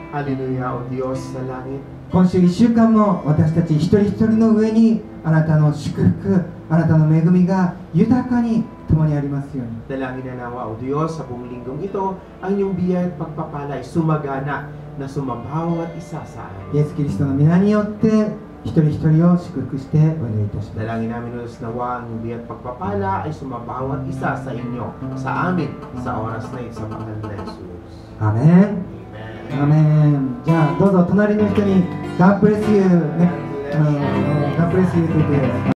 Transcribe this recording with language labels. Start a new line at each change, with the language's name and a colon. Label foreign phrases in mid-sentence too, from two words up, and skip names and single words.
Filipino: Hallelujah, O Diyos sa langit.
Japanese: 今週1週間も私たち一人一人の上にあなたの祝福、あなたの恵みが豊かに共にありますように。
Filipino: Dalangin na nawa, O Diyos, sa buong linggong ito, ang iyong biyaya at pagpapala ay sumagana na sumabawat isa sa
Japanese: イエ
Filipino: amin.
Japanese: ス・キリストの皆によって一人一人を祝福してお祈りいたします。
Filipino: Dalangin namin, O Diyos, nawa ang iyong biyaya at pagpapala ay sumabawat isa sa inyo, sa amin, sa oras na ito, sa pangalan ni Jesus.
Japanese: アメン。
Filipino: Amen.
Japanese: アメン。じゃあどうぞ隣の人に
English: God bless you
Japanese: ね。
English: God bless you
Japanese: と言って